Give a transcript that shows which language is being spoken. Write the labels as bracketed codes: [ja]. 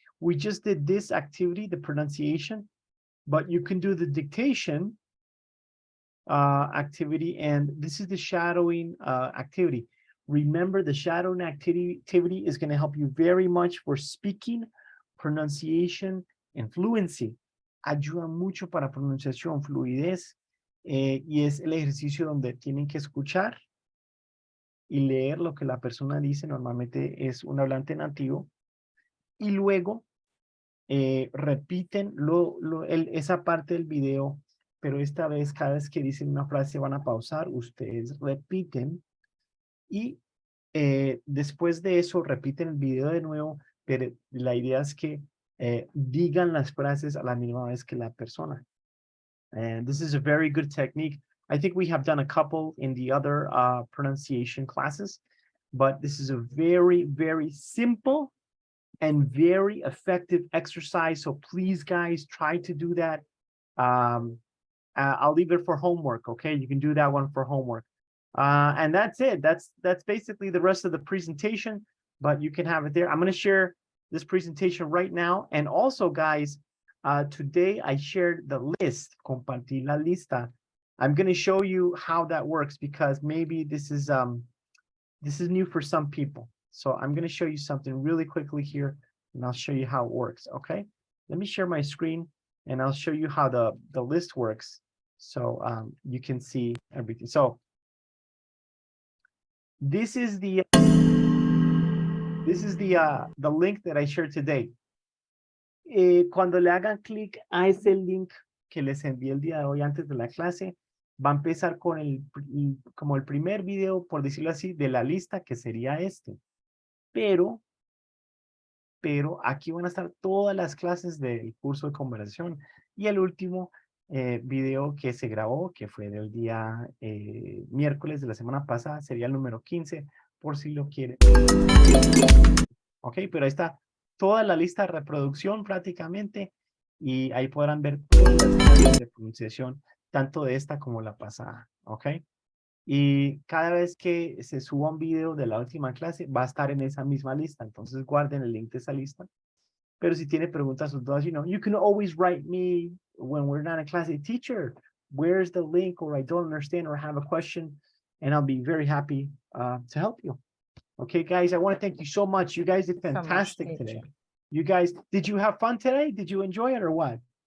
[en] We just did this activity, the pronunciation, but you can do the dictation activity, and this is the shadowing activity. Remember, the shadowing activity is going to help you very much for speaking, pronunciation, and fluency. [es] Ayuda mucho para pronunciación, fluidez y es el ejercicio donde tienen que escuchar y leer lo que la persona dice. Normalmente es un hablante nativo. Y luego repiten esa parte del video, pero esta vez cada vez que dicen una frase van a pausar, ustedes repiten y después de eso repiten el video de nuevo, pero la idea es que digan las frases a la misma vez que la persona. [en] And this is a very good technique. I think we have done a couple in the other pronunciation classes, but this is a very, very simple and very effective exercise. So please, guys, try to do that. I'll leave it for homework, okay? You can do that one for homework. And that's it. That's basically the rest of the presentation, but you can have it there. I'm going to share this presentation right now. And also, guys, today I shared the list, [es] compartí la lista. [en] I'm going to show you how that works because maybe this is new for some people. So I'm going to show you something really quickly here, and I'll show you how it works, okay? Let me share my screen, and I'll show you how the list works so you can see everything. So this is the link that I shared today. [es] Cuando le hagan clic a ese link que les envié el día de hoy antes de la clase, va a empezar con como el primer video, por decirlo así, de la lista, que sería este. Pero aquí van a estar todas las clases del curso de conversación y el último video que se grabó, que fue del día miércoles de la semana pasada, sería el número 15, por si lo quieren. Ok, pero ahí está toda la lista de reproducción prácticamente y ahí podrán ver todas las clases de pronunciación, tanto de esta como la pasada, ok. Y cada vez que se suba un video de la última clase, va a estar en esa misma lista. Entonces guarden el link de esa lista. Pero si tiene preguntas o dudas, [en] you can always write me when we're not in class. Teacher, where's the link? Or I don't understand or have a question. And I'll be very happy to help you. Okay, guys, I want to thank you so much. You guys did fantastic today. You guys, did you have fun today? Did you enjoy it or what?